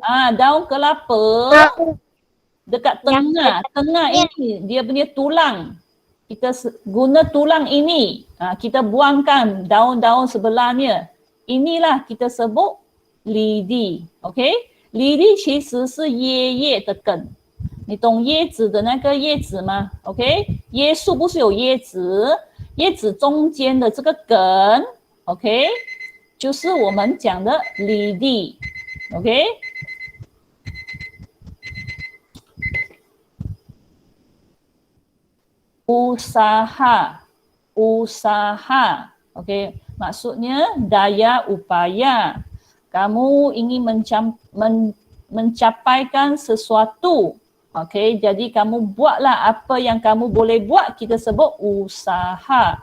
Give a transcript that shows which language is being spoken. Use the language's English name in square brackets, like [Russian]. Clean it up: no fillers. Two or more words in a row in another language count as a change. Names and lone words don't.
[Malay] Daun kelapa. Tahu. Dekat tengah ini dia punya tulang. Kita guna tulang ini, kita buangkan daun-daun sebelahnya. Inilah kita sebut lidi. OK， lidi [Chinese] 其实是椰叶的根。你懂椰子的那个叶子吗 ？OK， 椰树不是有椰子，叶子中间的这个根 ，OK， 就是我们讲的 lidi。OK。 [Malay] usaha, okey, maksudnya daya upaya. Kamu ingin mencapaikan sesuatu, okey, jadi kamu buatlah apa yang kamu boleh buat, kita sebut usaha.